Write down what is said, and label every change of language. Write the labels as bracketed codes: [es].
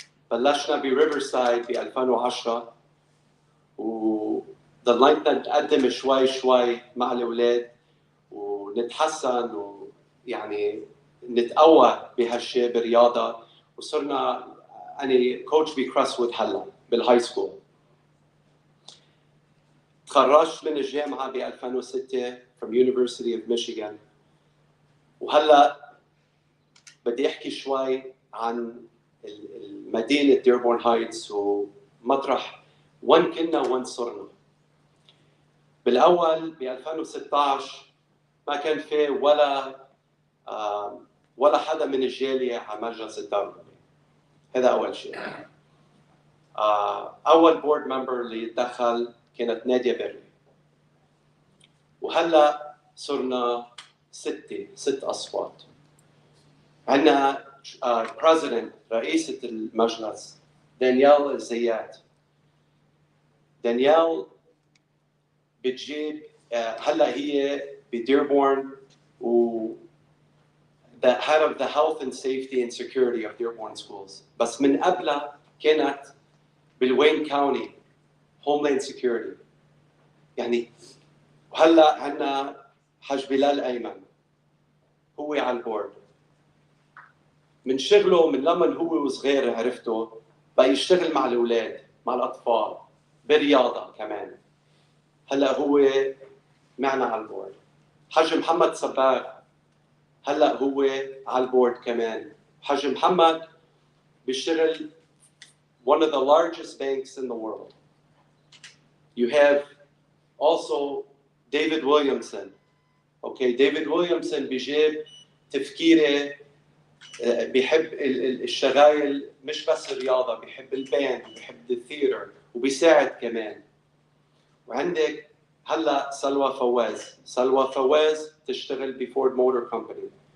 [ar] بلشنا بريفرسايد ب 2010 وضلينا نتقدم شوي مع الأولاد ونتحسن ويعني نتقوى بهالشيء بالرياضة. وصرنا أنا كوتش بكريستوود هلا بالهاي سكول. تخرجت من الجامعة ب 2006 [en] from University of Michigan. [ar] وهلا بدي احكي شوي عن مدينة ديربورن هايتس ومطرح وين كنا وين صرنا. بالأول ب 2016 ما كان في ولا حدا من الجالية على مجلس الدولة. هذا أول شيء. أول بورد ممبر اللي دخل كانت نادية بري. وهلا صرنا 6 أصوات. عندنا بريزيدنت رئيسة المجلس دانيال الزيات. دانيال بتجيب هلا هي بديربورن و [en] the head of the health and safety and security of Dearborn schools. [ar] بس من قبلها كانت بالوين كاونتي [en] homeland security. [ar] يعني وهلا عندنا حاج بلال أيمن هو على البورد. من شغله من لما هو وصغير عرفته بقى يشتغل مع الأولاد مع الأطفال بالرياضة كمان. هلا هو معنا على البورد. حاج محمد صباغ هلا هو على البورد كمان. حاج محمد بيشتغل [en] one of the largest banks in the world. You have also David Williamson. [ar] Okay, David Williamson بيجيب تفكيره بيحب الشغايل مش بس الرياضة، بيحب الباند وبيحب الثياتر وبيساعد كمان. وعندك هلا سلوى فواز تشتغل بفورد موتور كومباني.